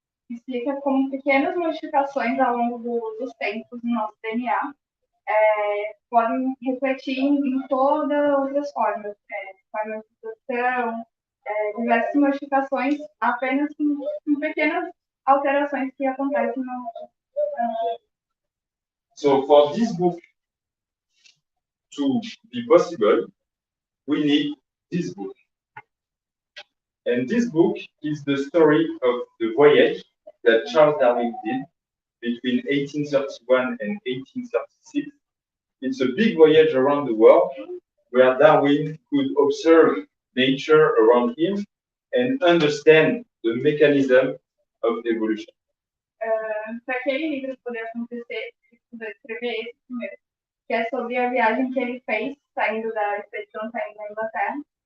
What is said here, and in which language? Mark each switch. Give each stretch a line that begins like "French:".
Portuguese: Explica como pequenas modificações ao longo dos tempos no nosso DNA podem refletir em todas outras formas, formas de produção, diversas modificações apenas com pequenas alterações que acontecem no.
English: So for this book to be possible, we need this book. And this book is the story of the voyage that Charles Darwin did between 1831 and 1836. It's a big voyage around the world where Darwin could observe nature around him and understand the mechanism of evolution.
Portuguese: Para aquele livro poder acontecer, precisa escrever esse primeiro, que é sobre a viagem que ele fez, saindo da expedição, saindo da Inglaterra.